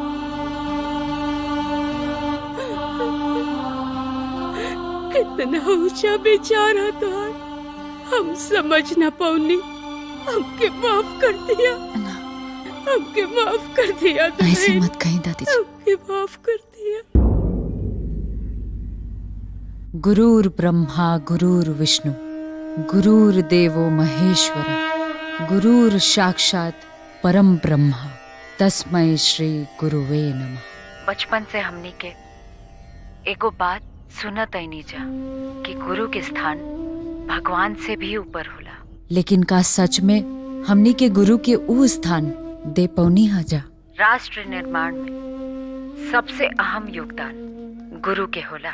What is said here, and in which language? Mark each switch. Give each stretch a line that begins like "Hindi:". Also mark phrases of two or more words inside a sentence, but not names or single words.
Bhojpuri: कितना ऊंचा बेचारा था, हम समझ ना पौनी। हमके माफ कर दिया, हमके माफ कर दिया। ऐसे मत कहीं दादी जी। हमके माफ कर दिया।
Sanskrit: गुरुर् ब्रह्मा गुरुर्विष्णु गुरुर्देवो महेश्वरा गुरुर् साक्षात परम ब्रह्मा तस्मै श्री गुरुवे नमः।
Bhojpuri: बचपन से हमनी के एगो बात सुनत आईनी जा कि गुरु के स्थान भगवान से भी ऊपर होला, लेकिन का सच में हमनी के गुरु के ऊ स्थान दे पौनी हजा? राष्ट्र निर्माण में सबसे अहम योगदान गुरु के होला।